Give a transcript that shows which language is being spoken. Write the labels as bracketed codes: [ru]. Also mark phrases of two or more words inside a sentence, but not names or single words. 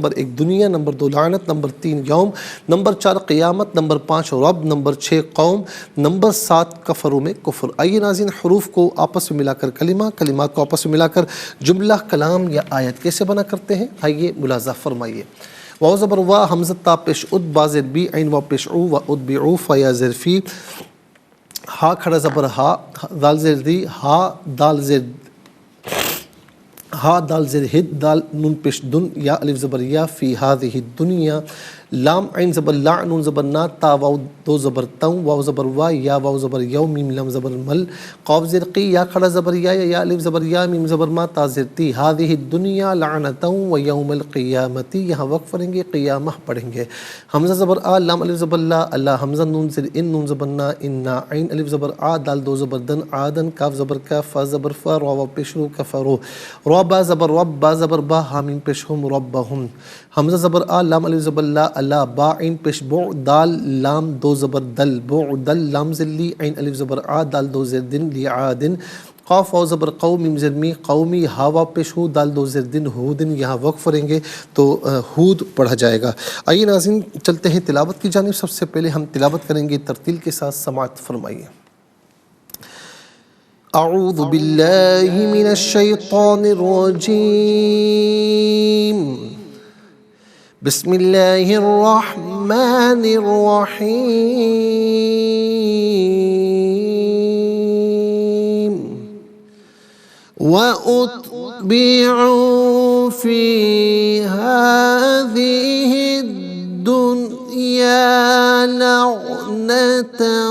[ur] نمبر 1 دنیا، نمبر 2 لعنت، نمبر 3 یوم، نمبر 4 قیامت، نمبر 5 رب، نمبر 6 قوم، نمبر 7 کفروں میں کفر۔ آئیے ناظرین حروف کو آپس میں ملا کر کلمات کو آپس میں ملا کر جملہ، کلام یا آیت کیسے بنا کرتے ہیں، آئیے ملاحظہ فرمائیے۔ واو زبر وا، حمزہ تا پیش اد، با زیر بی، عین واو پیش او، [ar] و اتبعوا، [ur] فیا زیر فی، ہا کھڑا زبر ہا، دال زیر دی، ہا دال زیر ہا دال زیر ہد، دال نون پیش دن، یا الف زبر یا، [ar] فی ہذہ الدنیا، [ur] لام عین زبر لا، نون زبر نا، تا واو دو زبر توں، واو زبر وا، یا واو زبر یو، میم لام زبر مل، قاف زیر قی، یا کھڑا زبر یا الف زبر یا، میم زبر ما، تا زیر تی، [ar] ہذہ الدنیا لعنتوں و یوم القیامت، [ur] یہاں وقف پڑھیں گے، قیامہ پڑھیں گے۔ حمزہ زبر آ، لام الف زبر لا، اللہ حمزہ، نون زیر ان، نون زبر نا، انا، عین الف زبر آ، دال دو زبر دن، عادن، کاف زبر کا، فا زبر فا، رو پیش رو، کفرو، با زبر رب، با زبر با، حامیم پیش ہم، ربہم، حمزہ زبر آ، لام الف زبر لا، اللہ، با عین پیش بو، دال لام دو زبر دل، بو دل، لام ذلی، عین الف زبر آ، دال دو زیر دن، لی عادن، قاف واو زبر قو، میم زیر می، قومی، ہا واو پیش ہو، دال دو زیر دن، ہودن، یہاں وقف کریں گے تو ہود پڑھا جائے گا۔ آئیے ناظرین چلتے ہیں تلاوت کی جانب۔ سب سے پہلے ہم تلاوت کریں گے ترتیل کے ساتھ، سماعت فرمائیے۔ [ar] اعوذ باللہ من الشیطان الرجیم، بسم اللہ الرحمن الرحیم، وَأُتْبِعُوا فِي هَذِهِ الدُّنْيَا لَعْنَةً